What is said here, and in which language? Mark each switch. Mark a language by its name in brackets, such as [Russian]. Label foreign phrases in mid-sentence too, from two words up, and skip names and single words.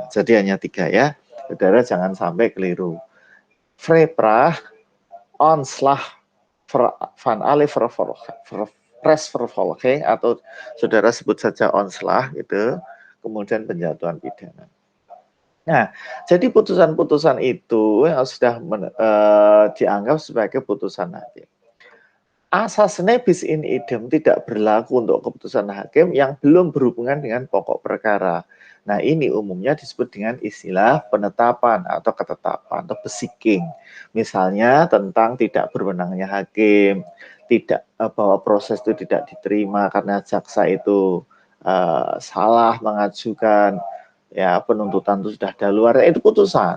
[Indonesian] Jadi hanya 3 ya, saudara jangan sampai keliru. Vrijprach, [Dutch] onslag van alle rechtsvervolging, [Indonesian] atau saudara sebut saja onslag itu, kemudian penjatuhan pidana. Nah, jadi putusan-putusan itu yang sudah dianggap sebagai putusan hakim. Asas nebis in idem tidak berlaku untuk keputusan hakim yang belum berhubungan dengan pokok perkara. Nah, ini umumnya disebut dengan istilah penetapan atau ketetapan atau besiking. Misalnya tentang tidak berwenangnya hakim, tidak bahwa proses itu tidak diterima karena jaksa itu salah mengajukan ya penuntutan itu sudah daluarsa, itu putusan.